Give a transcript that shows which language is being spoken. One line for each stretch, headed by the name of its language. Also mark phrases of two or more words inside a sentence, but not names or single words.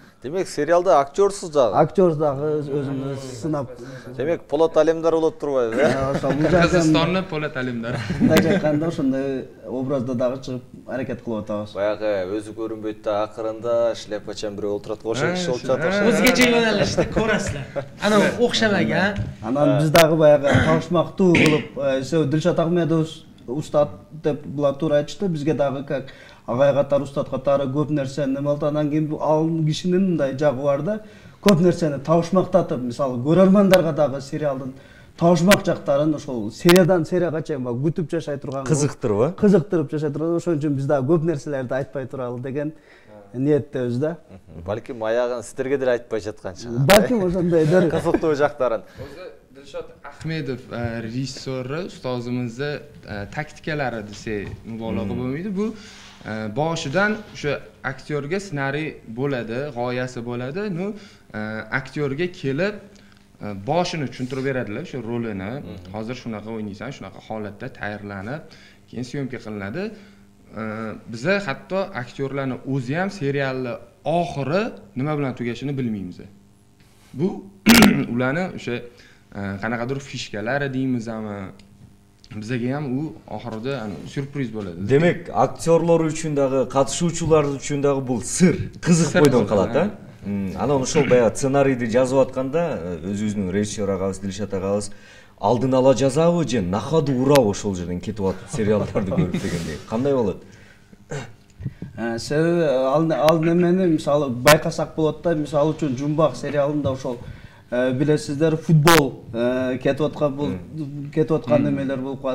Kyrgyz: Демек сериалда актёрсуз дагы. Актер дагы өзүмдү сынап. Демек Полот Алемдар болот турбайбы, э? Ошол бул жактан Кыргызстандын Полот Алемдар. мындай жакканда ошондой образда дагы чыгып аракет кылып атабыз. Баягы өзү көрүнбөйт да акырында шляпачан бирөө олтурат ошо киши болуп жатат.
Uzbek: O'zgacha yo'nalishda ko'rasizlar. Ana o'xshamagan.
Kyrgyz: Анан биз дагы баягы табышмактуу кылып, Дилшат Ахмедов устат деп булар туура айтышты. Бизге дагы как агай катары, устат катары көп нерсени неме кылды. Анан кийин ал кишинин мындай жагы бар да, көп нерсени табышмактатып, мисалы көрөрмандарга дагы сериалдын табышмак жактарын ошол сериядан серияга чейин күтүп жашай турган. Кызыктырбы? Кызыктырып жашай турган. Ошон үчүн биз дагы көп нерселерди айтпай туралы деген ниеттебиз да. Балким аягын сиздерге деле айтпай жаткан чыгар. Балким ошондойдор. Кызыктуу жактарын.
Uzbek: O'zi Dilshod Ahmedov rejissyori ustozimizni taktikalari desak mubolag'a bo'lmaydi. Bu boshidan o'sha aktyorga ssenariy bo'ladi, g'oyasi bo'ladi. Nu aktyorga kelib boshini tushuntirib beradilar o'sha rolini. Hozir shunaqa o'ynaysan, shunaqa holatda tayyorlanib, keyin syomka qilinadi. Biza hatto aktyorlarning o'zi ham serialni oxiri nima bilan tugashini bilmaymiz. Bu ularni o'sha qanaqadir fishkalari deymizmi? Bizga ham u oxirida syurpriz bo'ladi.
Kyrgyz: Демек актёрлор үчүн дагы, катышуучулар үчүн дагы бул сыр, кызык бойдон калат, а? Анан ошол баягы сценарийди жазып атканда өзүбүздүн режиссер агабыз Дилшат агабыз алдын ала жазабы же нахаду урабы ошол жерден кетип атып сериалдарды көрүп дегендей. Кандай болот? Себеби ал немени мисалы байкасак болот да, мисалы үчүн Жумбак сериалында ошол билесиздер футбол кетип аткан немелер болуп калат.